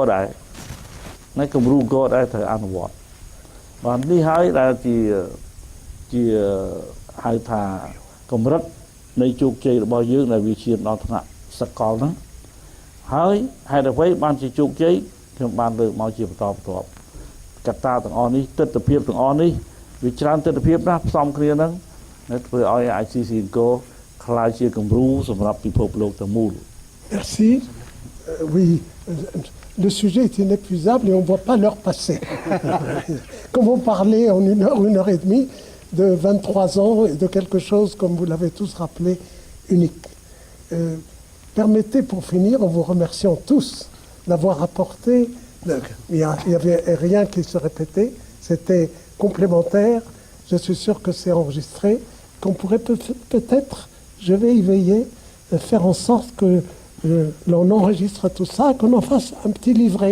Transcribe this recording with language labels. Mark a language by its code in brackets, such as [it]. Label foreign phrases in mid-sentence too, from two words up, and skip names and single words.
[km] ដែរនៅគម្រោងអង្គរដែរត្រូវអនុវត្តបាននេះហើយដែលជាហៅថាកម្រិតនៃជោគជ័យរបស់យើងដែលវាឈានដល់ថ្នាក់សកលហ្នឹងហើយហេតុអ្វីបានជាជោគជ័យខ្ញុំបានលើកមកជាបន្តបន្ទាប់កត្តាទាំងអស់នេះទិដ្ឋភាពទាំងអស់នេះវាច្រើនទិដ្ឋភាពណាស់ផ្សំគ្នាហ្នឹងធ្វើឲ្យ ICC អង្គរក្លាយជាគំរូសម្រាប់ពិភពលោកទាំងមូល [fr] Merci. Oui, le sujet est inépuisable et on ne voit pas l'heure passer. Comment parler en une heure et demie de 23 ans et de quelque chose, comme vous l'avez tous rappelé, unique. Permettez pour finir, en vous remerciant tous d'avoir apporté, il n'y avait rien qui se répétait, c'était complémentaire, je suis sûr que c'est enregistré, qu'on pourrait peut-être, je vais y veiller, faire en sorte que l'on enregistre tout ça, qu'on en fasse un petit livret.